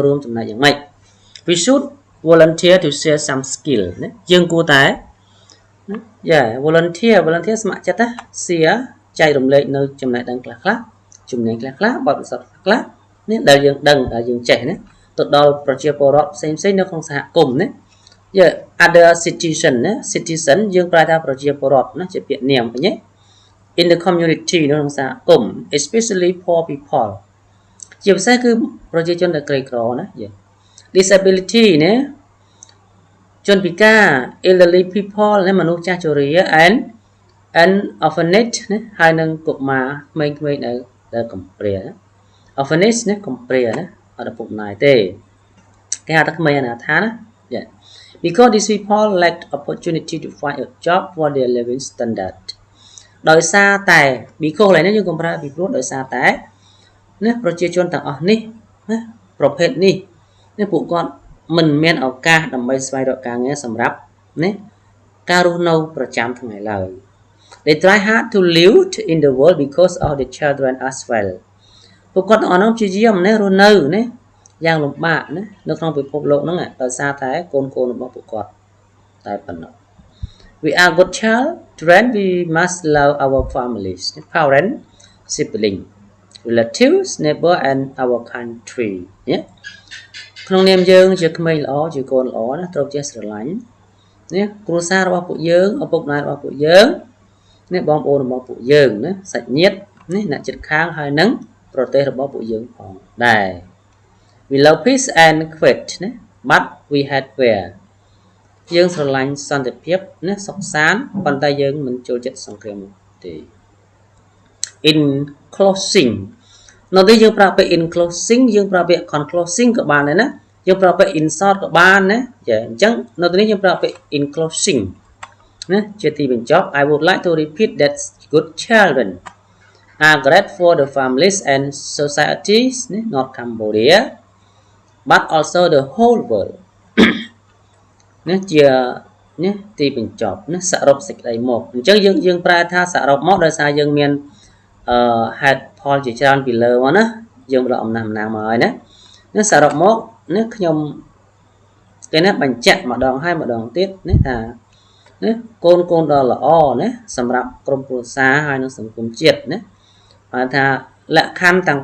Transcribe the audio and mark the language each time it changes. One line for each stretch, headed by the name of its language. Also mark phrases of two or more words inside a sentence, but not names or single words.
Khmer: រួមចំណែកយ៉ាងម៉េច
English: we should volunteer to share some skill
Khmer: ណាយើងគួរតែvolunteer ស្ម័គ្រចិត្តណា share ចែករំលែកនៅចំណេះដឹងខ្លះជំនាញខ្លះបទពិសោធន៍ខ្លះនេះដែលយើងដឹងដែលយើងចេះណាទៅដល់ប្រជាពលរដ្ឋផ្សេងនៅក្នុងសហគមន៍ណា
English: other citizen
Khmer: ណា citizen យើងប្រែថាប្រជាពលរដ្ឋណាជាពាក្យនាមវិញទេ
English: in the community
Khmer: នៅក្នុងសហគមន៍
English: especially poor people
Khmer: ជាពិសេសគឺប្រជាជនដែលក្រីក្រណាdisability ណា ជនពិការ
English: elderly people
Khmer: ណាមនុស្សចាស់ជរា
English: and orphanage
Khmer: ណាហើយនឹងកុមារក្មេងៗដែលកំព្រា orphanage ណាកំព្រាណាអត់ឪពុកម្ដាយទេគេហៅថាក្មេងអនាថាណា
English: yeah because these people lacked opportunity to find a job for their living standard
Khmer: ដោយសារតែ because ឡើយនេះយើងកុំ ប្រើពីព្រោះដោយសារតែណាប្រជាជនទាំងអស់នេះណាប្រភេទនេះណាពួកគាត់មិនមានឱកាសដើម្បីស្វែងរកការងារសម្រាប់ណាការរស់នៅប្រចាំថ្ងៃឡើយ
English: They try hard to live in the world because of the children as well
Khmer: ពួកគាត់ទាំងអស់នោះព្យាយាមណារស់នៅណាយ៉ាងលំបាកណានៅក្នុងពិភពលោកហ្នឹងដោយសារតែកូន របស់ពួកគាត់តែប៉ុណ្ណោះ
English: We are good children we must love our families parents siblings relatives neighbor and our country
Khmer: ណាក្នុង នាមយើងជាក្មេងល្អជាកូនល្អណាត្រូវចេះស្រឡាញ់ណាគ្រួសាររបស់ពួកយើងឪពុកម្ដាយរបស់ពួកយើងនេះបងប្អូនរបស់ពួកយើងណាសាច់ញាតិនេះអ្នកជិតខាងហើយនឹងប្រទេសរបស់ពួកយើងផងដែរ
English: We love peace and quiet
Khmer: ណា
English: but we hate war
Khmer: យើងស្រឡាញ់សន្តិភាពណាសុខសាន្តប៉ុន្តែយើងមិនចូលចិត្តសង្គ្រាមទេ
English: In closing
Khmer: នៅđâyយើងប្រើពាក្យ
English: in closing
Khmer: យើងប្រើពាក្យ conclosing ក៏បានដែរណាយើងប្រើពាក្យ
English: in short
Khmer: ក៏បានណាចាអញ្ចឹងនៅទីនេះយើងប្រើពាក្យ
English: in closing
Khmer: ណាជាទីបញ្ចប់
English: I would like to repeat that good children are great for the families and societies not Cambodia but also the whole world
Khmer: ណាជាណាទីបញ្ចប់ណាសរុបសេចក្តីមកអញ្ចឹងយើងប្រើថា សរុបមកដោយសារយើងមានហេតុផលជាច្រើនពីលើមកណាយើងបដកអំណះអំណាងមកហើយណាសរុបមកណាខ្ញុំគេណាបញ្ជាក់ម្ដងហើយម្ដងទៀតណាថាណាកូនដ៏ល្អណាសម្រាប់ក្រុមគ្រួសារហើយនិងសង្គមជាតិណាហៅថាលក្ខខណ្ឌទាំង